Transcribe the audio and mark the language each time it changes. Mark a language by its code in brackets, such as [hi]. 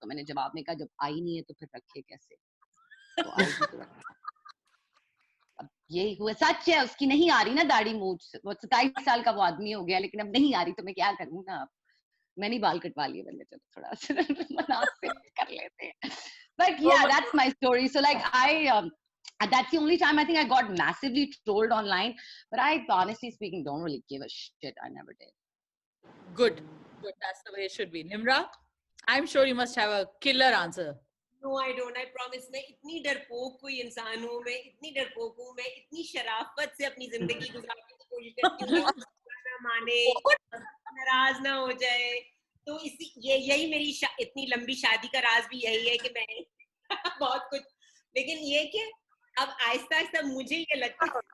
[hi] तो मैंने जवाब में कहा जब आई नहीं है तो फिर रखे कैसे. तो आई तो अब यही हुआ. सच है, उसकी नहीं आ रही ना दाढ़ी मूंछ. वो 27 साल का वो आदमी हो गया, लेकिन अब नहीं आ रही, तो मैं क्या करूँ ना. अब मैंने बाल कटवा लिए, मैंने चलो थोड़ा मुनासिब कर लेते हैं. [en] But yeah, that's my story. So like that's the only time I think I got massively trolled online. But I, honestly speaking, don't really give a shit. I never did. Good. That's the way it should be. Nimra, I'm sure you must have a killer answer. No, I don't. I promise. [hi] मैं इतनी डरपोक कोई इंसान हूँ, मैं इतनी डरपोक हूँ, मैं इतनी शराफत से अपनी जिंदगी गुजारने की कोशिश करती हूँ, ना माने, नाराज ना हो जाए. तो इसी यही मेरी इतनी लंबी शादी का राज भी यही है कि मैं बहुत कुछ, लेकिन ये कि अब आहिस्ता आहिस्ता मुझे ये लगता है